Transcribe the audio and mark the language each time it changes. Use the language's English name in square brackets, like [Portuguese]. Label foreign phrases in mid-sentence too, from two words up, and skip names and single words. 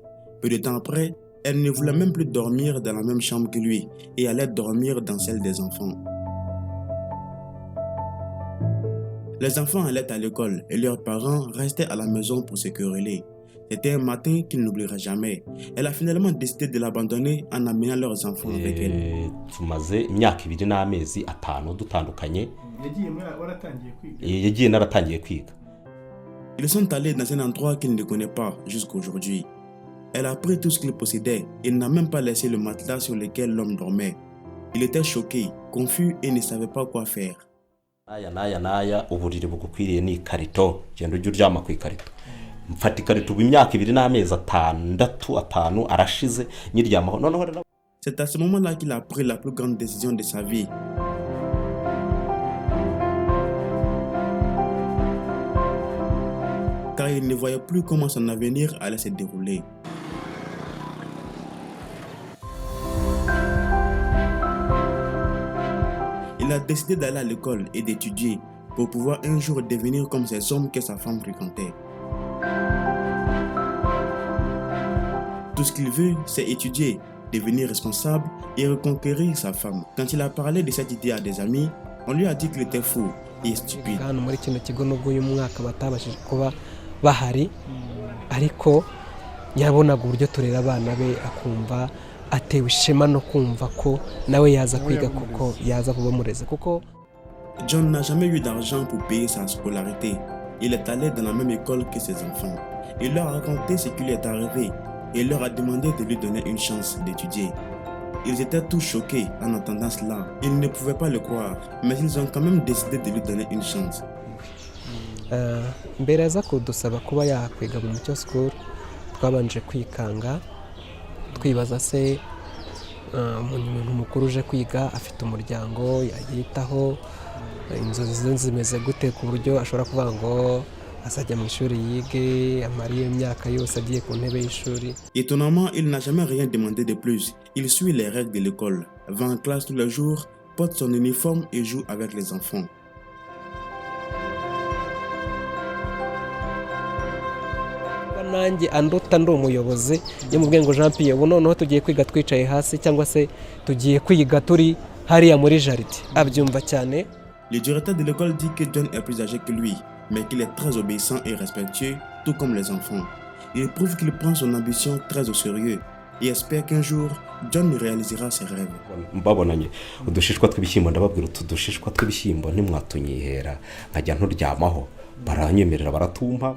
[French] Peu de temps après, elle ne voulait même plus dormir dans la même chambre que lui et allait dormir dans celle des enfants. Les enfants allaient à l'école et leurs parents restaient à la maison pour se quereller. C'était un matin qu'il n'oubliera jamais. Elle a finalement décidé de l'abandonner en amenant leurs enfants avec elle. [Kinyarwanda] Tumaze imyaka 2 n'amezi 5 dutandukanye. Yagiye naratangiye kwiga. [French] Ils sont allés dans un endroit qu'il ne connaît pas jusqu'aujourd'hui. Elle a pris tout ce qu'il possédait et n'a même pas laissé le matelas sur lequel l'homme dormait. Il était choqué, confus et ne savait pas quoi faire. [Kinyarwanda] Naya uburiri bugukwiriye ni ikarito genda ujye uryama ku ikarito mfata ikarito ubu imyaka 2 n'amezi 5 arashize nyiryamaho noneho rero. [French] C'est à ce moment-là qu'il a pris la plus grande décision de sa vie. Car il ne voyait plus comment son avenir allait se dérouler. Il a décidé d'aller à l'école et d'étudier pour pouvoir un jour devenir comme ces hommes que sa femme fréquentait. Tout ce qu'il veut, c'est étudier, devenir responsable et reconquérir sa femme. Quand il a parlé de cette idée à des amis, on lui a dit qu'il était fou et stupide. [Kinyarwanda] hano muri kino kigo nubwo uyu mwaka batabashije kuba bahari ariko yabonaga uburyo turera abana be akumva atewe ishema no kumva ko nawe yaza kwiga kuko yaza kuba mureze kuko [French] John n'a jamais eu d'argent pour payer sa scolarité. Il est allé dans la même école que ses enfants. Il leur a raconté ce qui lui est arrivé et leur a demandé de lui donner une chance d'étudier. Ils étaient tous choqués en entendant cela. Ils ne pouvaient pas le croire, mais ils ont quand même décidé de lui donner une chance. [Kinyarwanda] mbere aza kudusaba kuba yakwiga mu Mucyo School twabanje kwikanga twibaza se umuntu mukuru uje kwiga afite umuryango yayitaho inzozi ze zimeze gute ku buryo ashobora kuvuga ngo azajya mu ishuri yige amariye imyaka yose agiye ku ntebe y'ishuri. [French] Étonnamment, il n'a jamais rien demandé de plus. Il suit les règles de l'école, va en classe tous les jours, porte son uniforme et joue avec les enfants. [Kinyarwanda] nanjye anduta ndi umuyobozi yamubwiye ngo Jean Pierre ubu noneho tugiye kwiga twicaye hasi cyangwa se tugiye kwiga turi hariya muri jaride abyumva cyane. [French] Le directeur de l'école dit que John est plus âgé que lui, mais qu'il est très obéissant et respectueux, tout comme les enfants. Il prouve qu'il prend son ambition très au sérieux et espère qu'un jour, John réalisera ses rêves. [Kinyarwanda] Mbabonanye udushishwa tw'ibishyimbo ndababwira utudushishwa tw'ibishyimbo ntimwatunyihera nkajya nturyamaho baranyemerera baratumpa.